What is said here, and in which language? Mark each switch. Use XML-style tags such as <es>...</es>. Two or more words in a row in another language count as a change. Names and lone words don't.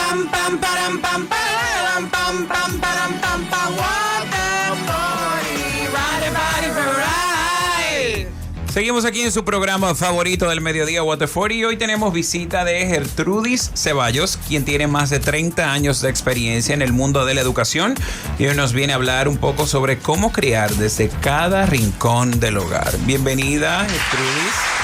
<en>pam, param, pam, param, pam, pam, param, pam, pam, what the party, ride, party, ride.</en> <es>Seguimos aquí en su programa favorito del mediodía,</es> <en>What the 40,</en> <es>y hoy tenemos visita de Gertrudis Ceballos, quien tiene más de 30 años de experiencia en el mundo de la educación y hoy nos viene a hablar un poco sobre cómo criar desde cada rincón del hogar. Bienvenida, Gertrudis.</es>